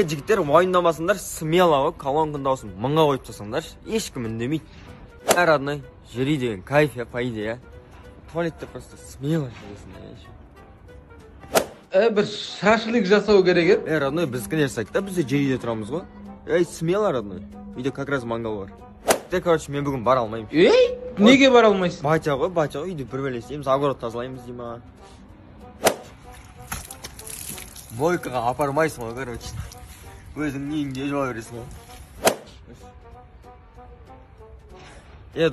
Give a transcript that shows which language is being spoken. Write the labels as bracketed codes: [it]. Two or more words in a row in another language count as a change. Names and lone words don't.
[kk] Жігіттер уайымдамасыңдар, смело ғой, колонканың дауысын мыңға қойып тастаңдар, ешкім үндемейді. Родной, жери деген кайф, [ru] по идее. [kk] Туалетте [ru] просто смело [kk] жүресің. Бір шашлик жасау керек еді. Родной, біздікіне жасайды да, біз де жер үйде тұрамыз ғой. Смело, родной. Үйде [ru] как раз [kk] мангал бар. Короче, мен бүгін бара алмаймын. Неге бара алмайсың? Батя ғой, үйде бір бөлесейміз, огород тазалаймыз дейма. Бойкаға апармайсың ғой, короче. Өзің үйіңде жуа бересің ғой.